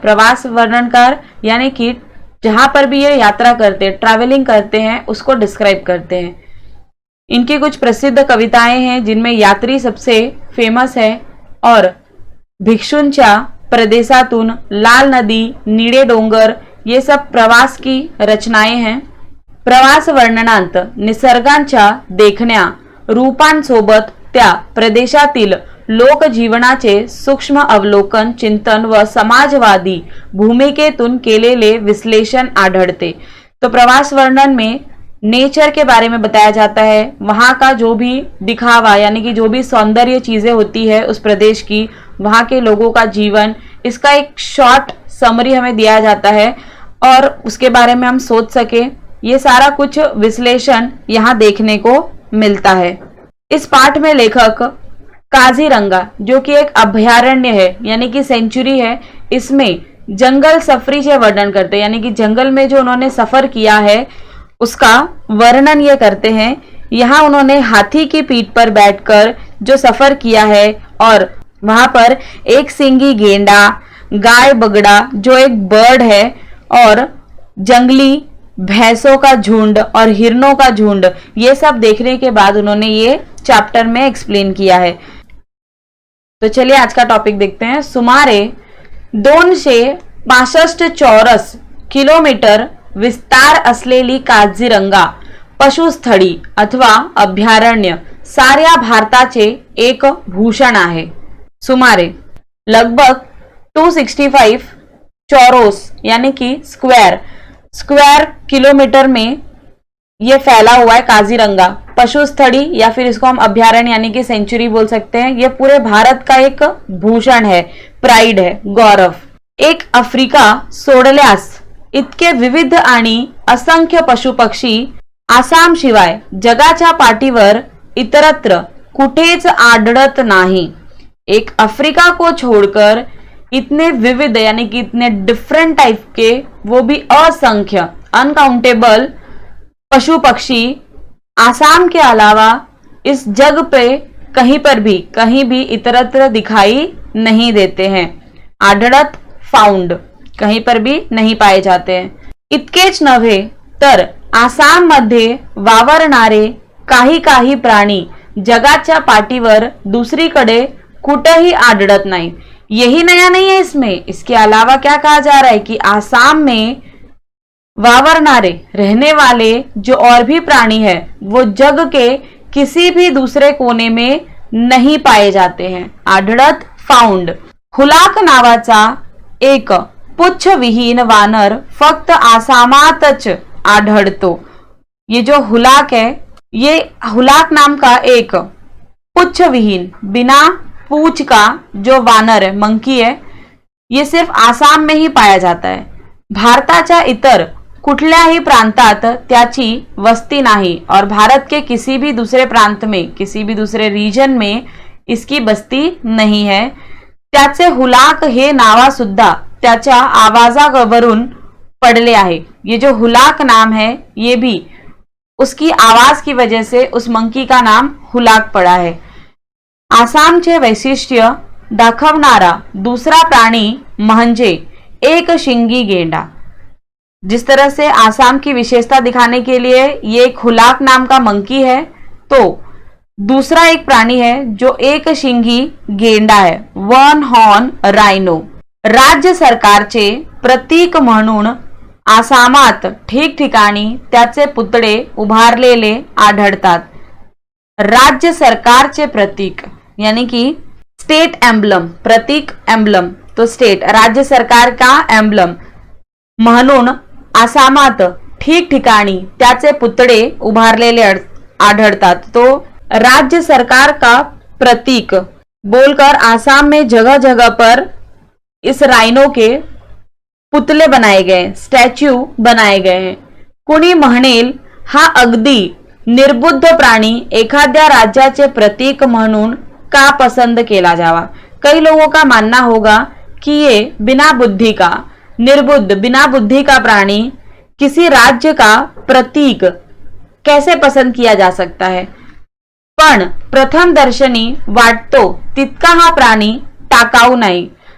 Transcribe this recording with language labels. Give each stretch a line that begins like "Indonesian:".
Hindi: प्रवास वर्णनकार यानी कि जहां पर भी ये यात्रा करते हैं, ट्रैवलिंग करते हैं, उसको डिस्क्राइब करते हैं। इनकी कुछ प्रसिद्ध कविताएं हैं जिनमें यात्री सबसे फेमस है और भिक्षूंच्या प्रदेशातून, लाल नदी, निळे डोंगर, ये सब प्रवास की रचनाएं हैं।
Marathi: प्रवास वर्णनांत निसर्गांच्या देखण्या रूपांसोबत त्या प्रदेशातील लोकजीवनाचे सूक्ष्म अवलोकन, चिंतन व समाजवादी भूमिकेतून केलेले विश्लेषण आढळते।
Hindi: तो प्रवास वर्णन में नेचर के बारे में बताया जाता है, वहां का जो भी दिखावा यानी कि जो भी सौंदर्य चीजें होती है उस प्रदेश की, वहां के लोगों का जीवन, इसका एक शॉर्ट समरी हमें दिया जाता है और उसके बारे में हम सोच सके। ये सारा कुछ विश्लेषण यहाँ देखने को मिलता है। इस पाठ में लेखक काजीरंगा, जो कि एक अभयारण्य है यानी कि सेंचुरी है, इसमें जंगल सफरी से वर्णन करते हैं, यानी कि जंगल में जो उन्होंने सफर किया है उसका वर्णन ये करते हैं। यहाँ उन्होंने हाथी की पीठ पर बैठकर जो सफर किया है और वहां पर एक सिंगी गेंडा, गाय बगड़ा जो एक बर्ड है, और जंगली भैंसों का झुंड और हिरणों का झुंड, ये सब देखने के बाद उन्होंने ये चैप्टर में एक्सप्लेन किया है। तो चलिए आज का टॉपिक देखते हैं।
Marathi: सुमारे 265 चौरस किलोमीटर विस्तार असलेली काझीरंगा पशुस्थळी अथवा अभयारण्य साऱ्या भारताचे एक भूषण आहे।
Hindi: सुमारे लगभग 265 चौरस यानी कि स्क्वायर किलोमीटर में ये फैला हुआ है काजीरंगा पशुस्थली, या फिर इसको हम अभयारण्य यानी कि सेंचुरी बोल सकते हैं। ये पूरे भारत का एक भूषण है, प्राइड है, गौरव।
Marathi: एक आफ्रिका सोडल्यास इतके विविध आणि असंख्य पशुपक्षी आसाम शिवाय जगाच्या पाठीवर इतरत्र कुठेच आढळत नहीं।
Hindi: एक अफ्रीका को छोड़कर इतने विविध यानी कि इतने डिफरेंट टाइप के, वो भी असंख्य अनकाउंटेबल पशु पक्षी आसाम के अलावा इस जग पे कहीं भी इतरत्र दिखाई नहीं देते हैं। आढळत, फाउंड, कहीं पर भी नहीं पाए जाते हैं।
Marathi: इतकेच नव्हे तर आसाम मध्ये वावरणारे काही प्राणी जगाच्या पाठीवर दुसरीकडे कुठेही आढळत नाही।
Hindi: यही नया नहीं है इसमें, इसके अलावा क्या कहा जा रहा है कि आसाम में वावरनारे रहने वाले जो और भी प्राणी है वो जग के किसी भी दूसरे कोने में नहीं पाए जाते हैं।
Marathi: आढळत, फाउंड। हुलाक नावाचा एक पुच्छविहीन वानर फक्त आसामातच आढळतो।
Hindi: ये जो हुलाक है, ये हुलाक नाम का एक पुच्छविहीन, बिना पूछ का जो वानर है, मंकी है, ये सिर्फ आसाम में ही पाया जाता है।
Marathi: भारताच्या इतर कुठल्याही प्रांतात त्याची वस्ती नाही
Hindi: और भारत के किसी भी दूसरे प्रांत में, किसी भी दूसरे रीजन में इसकी बस्ती नहीं है।
Marathi: त्याचे हुलाक हे नावा सुद्धा त्याच्या आवाजावरून पडले आहे।
Hindi: ये जो हुलाक नाम है ये भी उसकी आवाज की वजह से उस मंकी का नाम हुलाक पड़ा है।
Marathi: आसामचे वैशिष्ट्य दाखवणारा दूसरा प्राणी म्हणजे एक शिंगी गेंडा।
Hindi: जिस तरह से आसाम की विशेषता दिखाने के लिए ये एक हुलाक नाम का मंकी है, तो दूसरा एक प्राणी है जो एक शिंगी गेंडा है, वन हॉर्न राइनो।
Marathi: राज्य सरकारचे प्रतीक म्हणून आसामात ठिकठिकाणी त्याचे पुतळे उभारलेले आढळतात। राज्य सरकारचे प्रतीक
Hindi: यानी कि स्टेट एम्बलम, प्रतीक एम्बलम, तो स्टेट राज्य सरकार का एम्बलम
Marathi: म्हणून आसामात ठिकठिकाणी त्याचे पुतळे उभारलेले आढळतात।
Hindi: तो राज्य सरकार का प्रतीक बोलकर आसाम में जगह जगह पर इस राइनो के पुतले बनाए गए, स्टॅच्यू बनाए गए हैं।
Marathi: कुणी म्हणेल हा अगदी निर्बुद्ध प्राणी एखाद्या राज्याचे प्रतीक म्हणून का पसंद केला जावा।
Hindi: कई लोगों का मानना होगा कि ये बिना बुद्धि का, निर्बुद्ध बिना बुद्धि का प्राणी किसी राज्य का प्रतीक कैसे पसंद किया जा सकता है।
Marathi: पण प्रथम दर्शनी वाटतो तितका हा प्राणी टाकाऊ नहीं।